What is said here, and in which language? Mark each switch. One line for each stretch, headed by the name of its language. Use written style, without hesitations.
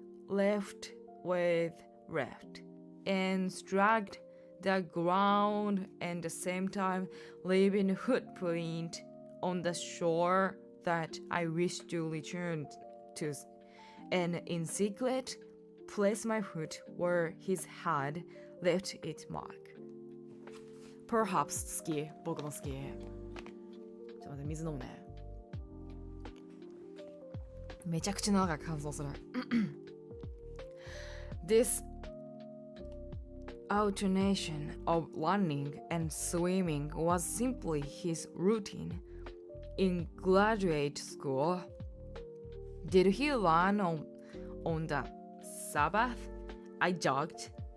English: left with left and struck the ground at the same time, leaving footprint on the shore that I wish to return to, and in secret place my foot where his had left its mark.
Japanese: Perhaps 好き、僕も好き。ちょっと待って、水飲むね。めちゃくちゃ長く乾燥する。
English: This alternation of running and swimming was simply his routine. In graduate school, did he run on the Sabbath? I jogged.